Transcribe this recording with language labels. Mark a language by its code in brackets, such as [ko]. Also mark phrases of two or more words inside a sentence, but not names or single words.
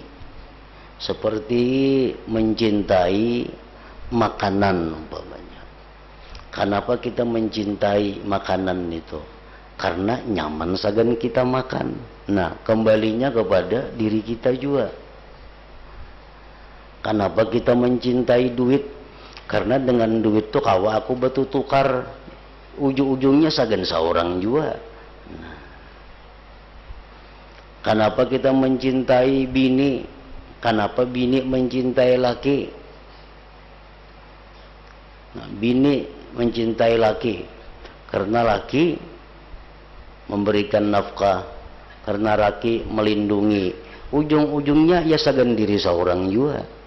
[id] Seperti mencintai makanan umpamanya. Kenapa kita mencintai makanan itu? [bjn] Karena nyaman sagan kita makan. Nah, kembalinya kepada diri kita juga. [id] Kenapa kita mencintai duit? [bjn] Karena dengan duit tuh kawa aku batu tukar, ujung-ujungnya sagan seorang juga. Nah, kenapa kita mencintai bini? Kenapa bini mencintai laki? Nah, bini mencintai laki karena laki memberikan nafkah, karena laki melindungi, ujung-ujungnya ya sagan diri seorang juga.